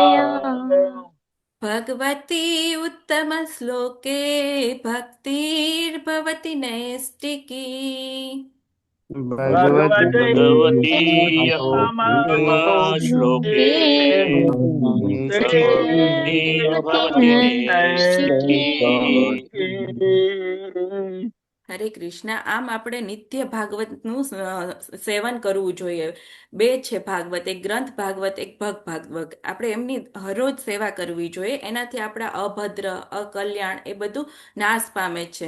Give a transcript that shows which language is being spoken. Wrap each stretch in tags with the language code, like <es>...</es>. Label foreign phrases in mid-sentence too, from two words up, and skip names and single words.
<sa>भगवती उत्तमश्लोके भक्तिर्भवति नैष्टिकी। भगवती श्लोके भक्तिर्भवति नैष्ठिकी।</sa> <gu>હરે કૃષ્ણ. આમ આપણે નિત્ય ભાગવતનું સેવન કરવું જોઈએ. બે છે ભાગવત, એક ગ્રંથ ભાગવત, એક ભગ ભાગવત. આપણે એમની હરરોજ સેવા કરવી જોઈએ. એનાથી આપણા અભદ્ર, અકલ્યાણ એ બધું નાશ પામે છે.</gu>